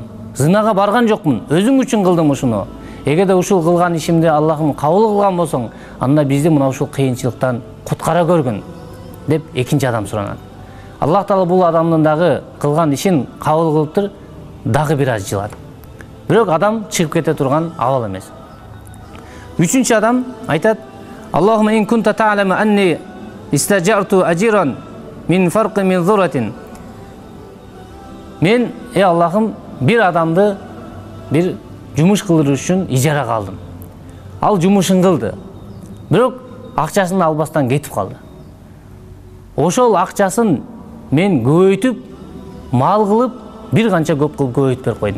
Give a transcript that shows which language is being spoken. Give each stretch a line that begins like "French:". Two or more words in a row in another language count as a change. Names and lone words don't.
Kyrgyz: Зынага барган жокмун, өзүң үчүн кылдым ушуну. Эгерде ушул кылган ишимди Аллахым кабыл кылган болсоң, анда бизди мына ушул кыйынчылыктан куткара көргүн деп экинчи адам суранат. Аллах Таала бул адамдын дагы кылган ишин кабыл кылыптыр, дагы бир аз жылат. Бирок адам чыгып кете турган абал эмес. Үчүнчү адам айтат:
Arabic: اللهم إن كنت تعلم أني استأجرت أجيرا من فرق من ذرة.
Kyrgyz: Мен, Аллахым, бир адамды бир жумуш кылдыруу үчүн ижарага алдым. Ал жумушун кылды. Бирок акчасын албастан кетип калды. Ошол акчасын мен көбөйтүп, мал кылып, бир канча көп кылып көбөйтүп берип койдум.